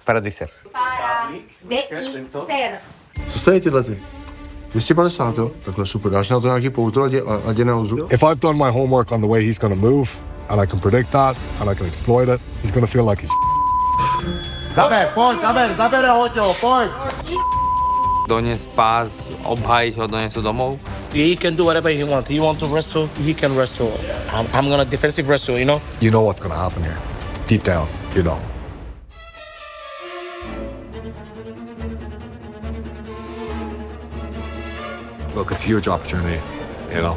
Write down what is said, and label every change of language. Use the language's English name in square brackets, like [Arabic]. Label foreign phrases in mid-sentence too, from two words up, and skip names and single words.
[Czech] Paradeiser. Paradeiser. Co stojí tyhle ty? 250, jo? Takhle super. Dáš na to nějaký pouzdro, ať je nelžu? [English] If I've done my homework on the way he's going to move, and I can predict that, and I can exploit it, he's going to feel like he's [Czech] Zabere ho, pojď! [Slovak] Doniesť pás, obhájiť ho, doniesť ho domov. [English] He can do whatever he wants. He wants to wrestle, he can wrestle. I'm gonna defensive wrestle, you know? You know what's going to happen here. Deep down, you know. Look, it's a huge opportunity, you know?